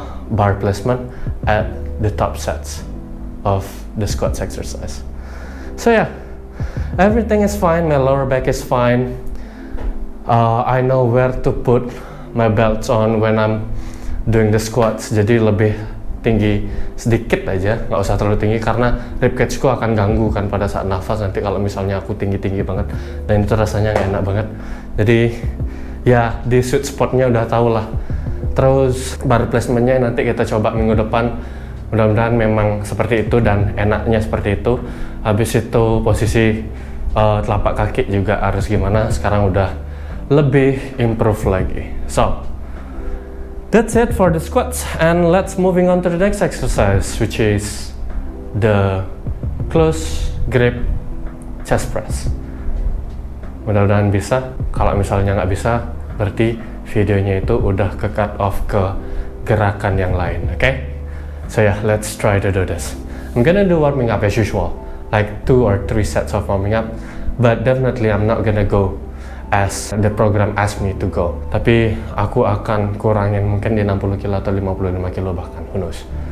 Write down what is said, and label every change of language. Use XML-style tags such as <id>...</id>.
<en>bar placement at the top sets of the squats exercise. So yeah, everything is fine. My lower back is fine. I know where to put my belts on when I'm doing the squats.</en> <id>Jadi lebih tinggi sedikit aja, nggak usah terlalu tinggi karena ribcage-ku akan ganggu kan pada saat nafas nanti kalau misalnya aku tinggi-tinggi banget, dan itu rasanya nggak enak banget. Jadi ya di sweet spotnya udah tau lah. Terus bar placementnya nanti kita coba minggu depan, mudah-mudahan memang seperti itu dan enaknya seperti itu. Habis itu posisi telapak kaki juga harus gimana, sekarang udah lebih improve lagi.</id> <en>So that's it for the squats, and let's moving on to the next exercise, which is the close grip chest press.</en> <id>Mudah-mudahan bisa. Kalau misalnya nggak bisa, berarti videonya itu udah ke cut off ke gerakan yang lain, okay?</id> <en>So yeah, let's try to do this. I'm gonna do warming up as usual, like 2 or 3 sets of warming up, but definitely I'm not gonna go as the program asked me to go.</en> <id>Tapi aku akan kurangin mungkin di 60 kilo atau 55 kilo bahkan,</id> <en>who knows.</en>